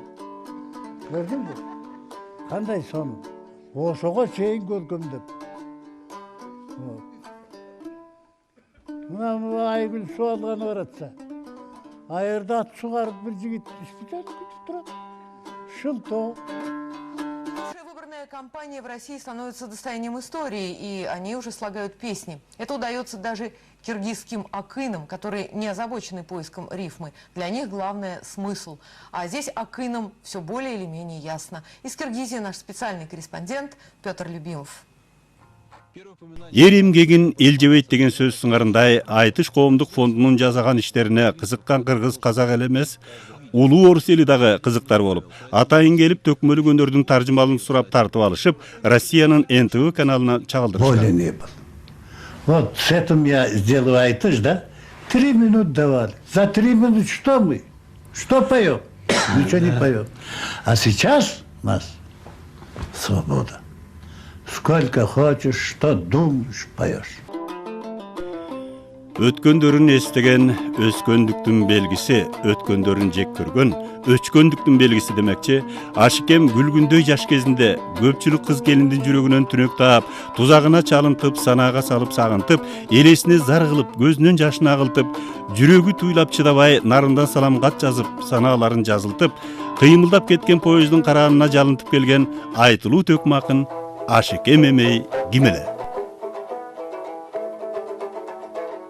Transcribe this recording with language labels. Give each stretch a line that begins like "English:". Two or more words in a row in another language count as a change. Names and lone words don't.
Kyrgyz: Көрдүңбү? Кандай сонун. Ошого чейин көркөмдөп. Мына Айгүл суу алганы баратса, айырда ат сугарып бир жигит күтүп турат. Шылтоо.
Russian: Выборная кампания в России становится достоянием истории, и они уже слагают песни. Это удается даже киргизским акынам, которые не озабочены поиском рифмы. Для них главное смысл. А здесь акынам все более или менее ясно. Из Киргизии наш специальный корреспондент Петр Любимов.
Kyrgyz: Эр эмгегин эл жебейт деген сөз сыңарындай айтыш коомдук фондунун жасаган иштерине кызыккан кыргыз казак эле эмес, улуу орус эли дагы кызыктар болуп, атайын келип төкмөлүк өнөрдүн таржымалын сурап тартып алышып, Россиянын НТВ каналына чагылдырышты.
Russian: Вот с этим я сделаю айтыш, да? 3 минуты давали. За 3 минуты что мы? Что поем? Ничего не поем. А сейчас у нас свобода. Сколько хочешь, что думаешь, поешь.
Kyrgyz: Өткөндөрүн эстеген өскөндүктүн белгиси, өткөндөрүн жек көргөн өчкөндүктүн белгиси демекчи. Ашикем күлгүндөй жаш кезинде көпчүлүк кыз келиндин жүрөгүнөн түнөк таап, тузагына чалынтып, санаага салып сагынтып, элесине зар кылып, көзүнөн жашын агылтып, жүрөгү туйлап чыдабай нарындан саламгат жазып, санааларын жазылтып, кыймылдап кеткен поезддин караанына жалынтып келген айтылуу төкмө акын Ашикем эмей ким эле?